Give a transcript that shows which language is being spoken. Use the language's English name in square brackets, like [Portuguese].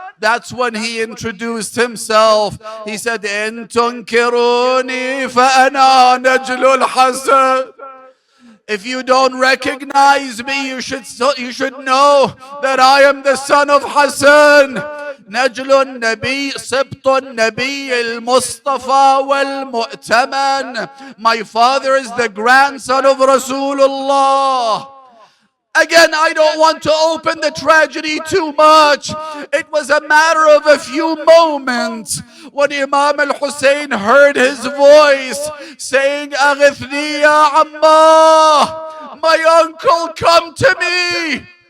[English] That's when he introduced himself. He said, [Arabic] In tunkiruni fa ana najlul Hasan. [English] If you don't recognize me, you should know that I am the son of Hassan. [Arabic] نجل النبي سبط النبي المصطفى والمؤتمن. [English] My father is the grandson of Rasulullah. Again, I don't want to open the tragedy too much. It was a matter of a few moments when Imam al-Hussein heard his voice saying, [Arabic] Aghithni ya Amma, [English] my uncle, come to me.